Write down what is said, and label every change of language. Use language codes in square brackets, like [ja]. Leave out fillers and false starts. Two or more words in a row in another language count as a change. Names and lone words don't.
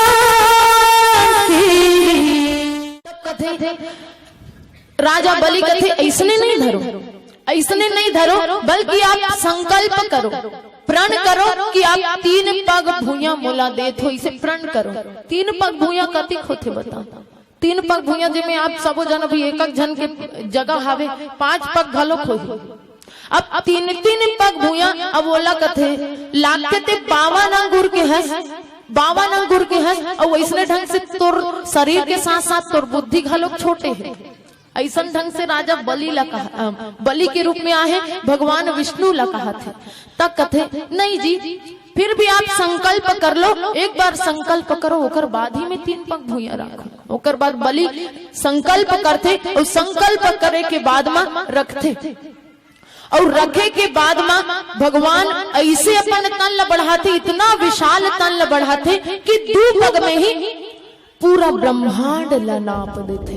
[hne] राजा बलि कथे ऐसने नहीं धरो बल्कि आप संकल्प करो प्रण करो कि आप 3 पग भूया मोला देत हो इसे प्रण करो 3 पग भूया कतिक होते बता 3 पग भुइया जिमें आप सबो जन भी एक जन के जगह हावे 5 पग घलो खोई। अब 3 पग भुइया अब ओला कथे लागते ते 52 अंगूर के हस 52 अंगूर के हस और वैसने ढंग से तोर शरीर के साथ साथ तोर बुद्धि घलो छोटे है। ऐसा ढंग से राजा बलि के रूप में आए भगवान विष्णु ला कहा थे। तब कथे नहीं जी फिर भी आप संकल्प कर लो, एक बार संकल्प करो ओकर बाद ही में 3 पग भुइया रखो। ओकर बाद बलि संकल्प करते और संकल्प करे के बाद में रखते और रखे के बाद में भगवान ऐसे अपन तन ल बढ़ाते, इतना विशाल तन ल बढ़ाते कि 2 पग में ही पूरा ब्रह्मांड ला नाप देते।